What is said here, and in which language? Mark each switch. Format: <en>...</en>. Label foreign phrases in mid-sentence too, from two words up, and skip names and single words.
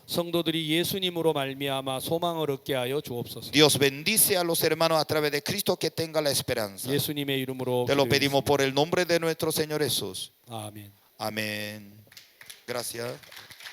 <ko>성도들이 예수님으로 말미암아 소망을 얻게 하여 주옵소서.</ko> <es>Dios bendice a los hermanos a través de Cristo que tenga la esperanza.</es> <ko>예수님의 이름으로</ko> <es>Te lo</es> <ko>기도했습니다.</ko> <es>pedimos por el nombre de nuestro Señor Jesús.</es> <ko>아멘.</ko> <es>Amén. Gracias.</es>